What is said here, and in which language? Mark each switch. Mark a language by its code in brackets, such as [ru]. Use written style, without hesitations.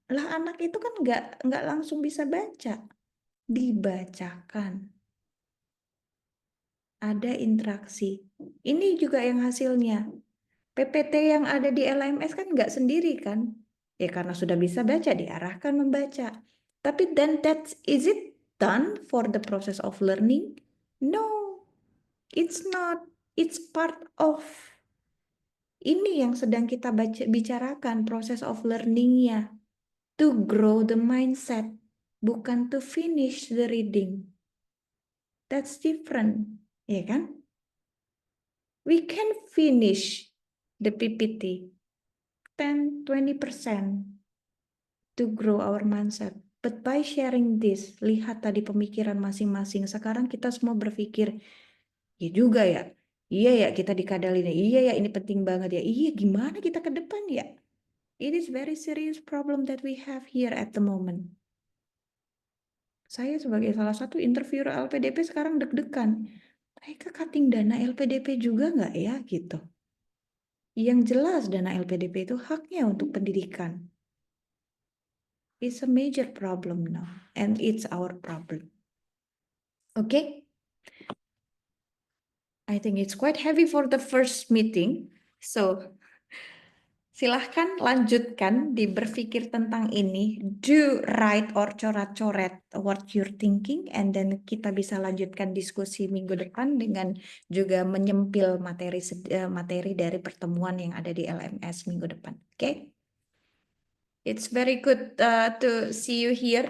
[id] Lah anak itu kan nggak langsung bisa baca. Dibacakan. Ada interaksi. Ini juga yang hasilnya. PPT yang ada di LMS kan nggak sendiri kan? Ya karena sudah bisa baca, diarahkan membaca. [en] Tapi then is it done for the process of learning? No, it's not. It's part of [id] ini yang sedang kita bicarakan, proses of learningnya. [en] To grow the mindset, bukan to finish the reading. That's different, ya kan? We can finish the PPT 10-20% to grow our mindset. But by sharing this, [id] lihat tadi pemikiran masing-masing. Sekarang kita semua berpikir, ya juga ya, iya ya kita dikadalin ya, iya ya ini penting banget ya, iya gimana kita ke depan ya? [en] It is very serious problem that we have here at the moment. [id] Saya sebagai salah satu interviewer LPDP sekarang deg-degan. Mereka cutting dana LPDP juga nggak ya gitu? Yang jelas dana LPDP itu haknya untuk pendidikan. [en] It's a major problem now, and it's our problem. Okay? I think it's quite heavy for the first meeting. [id] So, silahkan lanjutkan di berpikir tentang ini. [en] Do write or [id] coret-coret [en] what you're thinking, and then [id] kita bisa lanjutkan diskusi minggu depan dengan juga menyempil materi dari pertemuan yang ada di LMS minggu depan. [en] Okay? It's very good to see you here.